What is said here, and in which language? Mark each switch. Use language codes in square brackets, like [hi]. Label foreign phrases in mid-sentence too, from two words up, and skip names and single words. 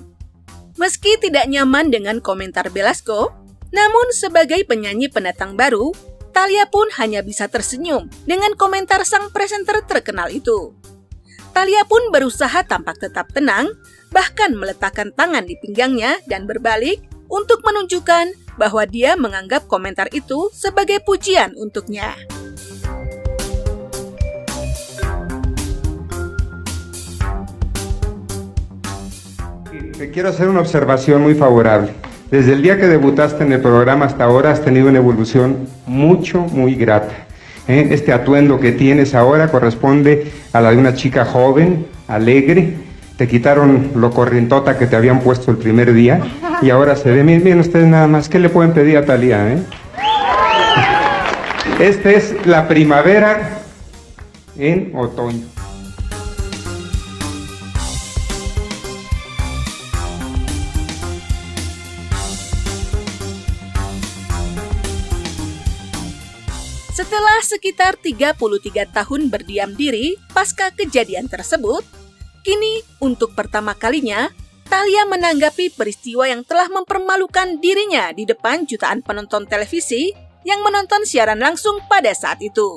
[id] Meski tidak nyaman dengan komentar Velasco, namun sebagai penyanyi pendatang baru, Thalia pun hanya bisa tersenyum dengan komentar sang presenter terkenal itu. Thalia pun berusaha tampak tetap tenang, bahkan meletakkan tangan di pinggangnya dan berbalik untuk menunjukkan bahwa dia menganggap komentar itu sebagai pujian untuknya. [es] Te quiero hacer una observación muy favorable. Desde el día que debutaste en el programa hasta ahora has tenido una evolución muy grata. Este atuendo que tienes ahora corresponde a la de una chica joven, alegre. Te quitaron lo corrientota que te habían puesto el primer día y ahora se ve, miren ustedes nada más, ¿qué le pueden pedir a Thalia? Esta es la primavera en otoño. [id] Setelah sekitar 33 tahun berdiam diri pasca kejadian tersebut, kini untuk pertama kalinya, Thalia menanggapi peristiwa yang telah mempermalukan dirinya di depan jutaan penonton televisi yang menonton siaran langsung pada saat itu.